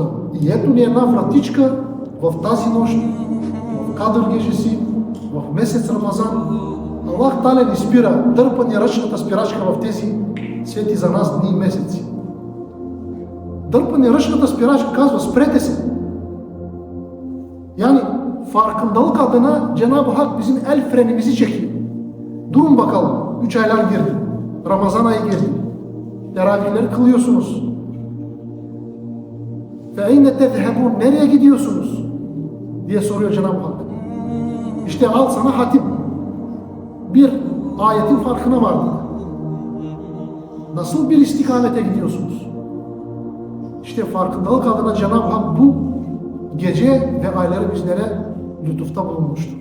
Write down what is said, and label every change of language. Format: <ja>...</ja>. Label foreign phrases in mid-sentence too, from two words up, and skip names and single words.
<bg>И ето ни една вратичка в тази нощ, в</bg> <tr>Kadir gecesi,</tr> <bg>в месец Рамазан. Аллах Таля ни спира, дърпа ни ръчната спирачка в тези свети за нас дни и месеци. Дърпа ни ръчната спирачка, казва, спрете се.</bg> <tr>Yani farkındalık adına Cenab-ı Hak bizim el frenimizi çekiyor. Durun bakalım, 3 aylar girdi. Ramazan ayı girdi. Teravihleri kılıyorsunuz.</tr> <ar>فَاَيْنَ تَذْهَبُونَ</ar> <tr>Nereye gidiyorsunuz? Diye soruyor Cenab-ı Hak. İşte al sana hatim. Bir ayetin farkına vardık. Nasıl bir istikamete gidiyorsunuz? İşte farkındalık adına Cenab-ı Hak bu gece ve ayları bizlere lütufta bulunmuştur.</tr>